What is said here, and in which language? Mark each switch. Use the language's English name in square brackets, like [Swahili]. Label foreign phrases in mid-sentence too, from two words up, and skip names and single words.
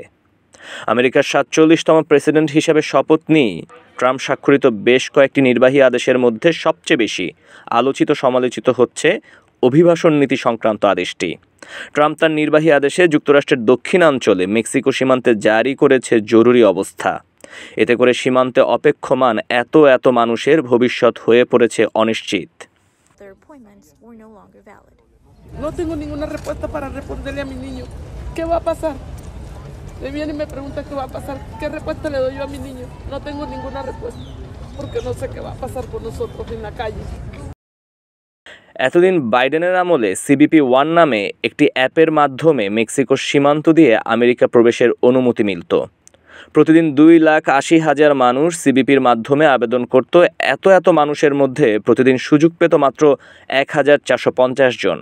[Bangla] আমেরিকার ৪৭তম প্রেসিডেন্ট হিসেবে শপথ নিয়ে ট্রাম্প স্বাক্ষরিত বেশ কয়েকটি নির্বাহী আদেশের মধ্যে সবচেয়ে বেশি আলোচিত সমালোচিত হচ্ছে অভিবাসন নীতি সংক্রান্ত আদেশটি। ট্রাম্প তার নির্বাহী আদেশে যুক্তরাষ্ট্রের দক্ষিণাঞ্চলে মেক্সিকো সীমান্তে জারি করেছে জরুরি অবস্থা। এতে করে সীমান্তে অপেক্ষমান এত মানুষের ভবিষ্যৎ হয়ে পড়েছে অনিশ্চিত। [Spanish] No tengo ninguna respuesta para responderle a mi niño. ¿Qué va a pasar? Le viene y me pregunta qué va a pasar. ¿Qué respuesta le doy yo a mi niño? No tengo ninguna respuesta, porque no sé qué va a pasar con nosotros en la calle. [Bangla] এতদিন বাইডেনের আমলে CBP-1 নামে একটি অ্যাপের মাধ্যমে মেক্সিকোর সীমান্ত দিয়ে আমেরিকা প্রবেশের অনুমতি মিলত। প্রতিদিন 2,80,000 মানুষ CBPর মাধ্যমে আবেদন করত। এত মানুষের মধ্যে প্রতিদিন সুযোগ পেত মাত্র 1,450 জন।